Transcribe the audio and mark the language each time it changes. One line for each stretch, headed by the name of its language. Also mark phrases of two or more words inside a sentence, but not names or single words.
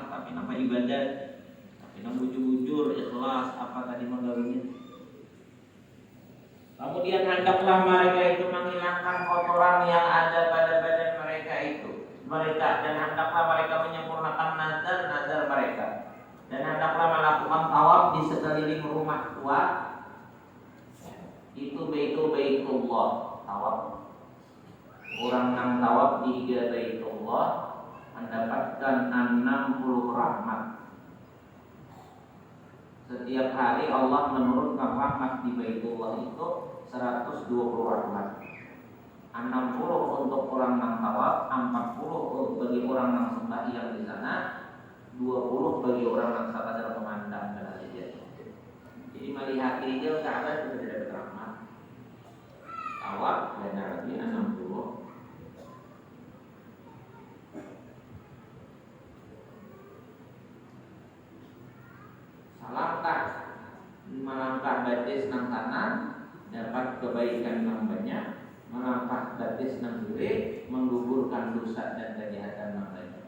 Banjar: tapi nampak ibadat, tapi nampak bujur ikhlas apa tadi menggawinya.
Indonesian: Kemudian hendaklah mereka itu menghilangkan kotoran yang ada pada badan mereka dan hendaklah mereka menyempurnakan nazar mereka, dan hendaklah melakukan tawaf di sekeliling rumah tua. Itu Baitullah, tawaf. Orang nang tawaf di Baitullah mendapatkan 60 rahmat. Setiap hari Allah menurunkan rahmat di Baitullah itu 120 rahmat. 60 untuk orang nang tawaf, 40 bagi orang nang sembahyang di sana, 20 bagi orang nang sekadar memandang saja. Jadi melihat hijau Ka'bah sudah dapat rahmat. Tawaf dan lagi 60.
Banjar: Melangkah batis nang kanan dapat kebaikan nang banyak, melangkah batis nang kiri menggugurkan dosa dan kejahatan nang banyak.